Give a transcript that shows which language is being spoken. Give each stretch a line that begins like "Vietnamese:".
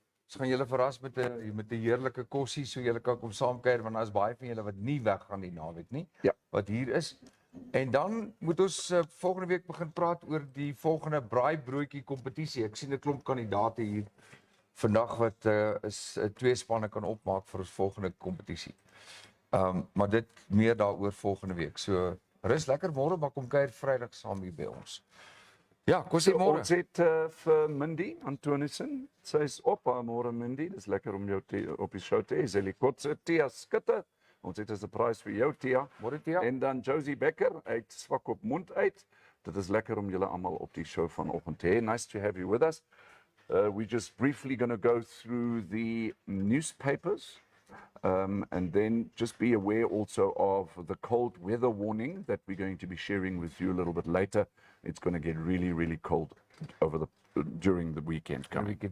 Afrikaans: Ons gaan julle verras met 'n heerlike kosie, so julle kan kom saamkuier want daar is baie van julle wat nie weggaan die naweek nie. Ja. Wat hier is. En dan moet ons volgende week begin praat oor die volgende braaibroodjie kompetisie. Ek sien 'n klomp kandidate hier vandag wat is twee spanne kan opmaak vir ons volgende kompetisie. Maar dit meer daaroor volgende week. So rus lekker môre, maar kom kuier Vrydag saam hier by ons. Ja, kom sê môre. Ons het vir Mindy Antonissen, sy is op haar môre Mindy. Dis lekker om jou op die show te hê. Zelikotse Tia Skutte. Ons het 'n surprise vir jou Tia. Môre Tia. En dan Josie Becker uit swak op mond uit. Dit is lekker om julle almal op die show vanoggend te hê.
English: Nice to have you with us. We're just briefly going to go through the newspapers. And then just be aware also of the cold weather warning that we're going to be sharing with you a little bit later. It's going to get really, really cold during the weekend coming.